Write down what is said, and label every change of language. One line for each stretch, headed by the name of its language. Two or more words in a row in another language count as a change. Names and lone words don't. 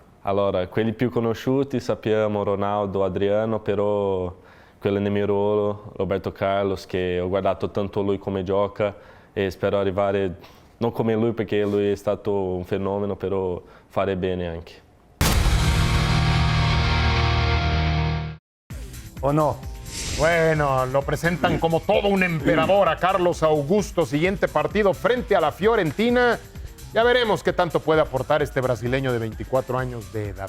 Italian: Allora, quelli più conosciuti sappiamo Ronaldo, Adriano, però quello nel mio ruolo, Roberto Carlos, che ho guardato tanto lui come gioca e spero arrivare non come lui perché lui è stato un fenomeno, però fare bene anche.
Spanish: ¿O no? Bueno, lo presentan como todo un emperador a Carlos Augusto. Siguiente partido frente a la Fiorentina. Ya veremos qué tanto puede aportar este brasileño de 24 años de edad.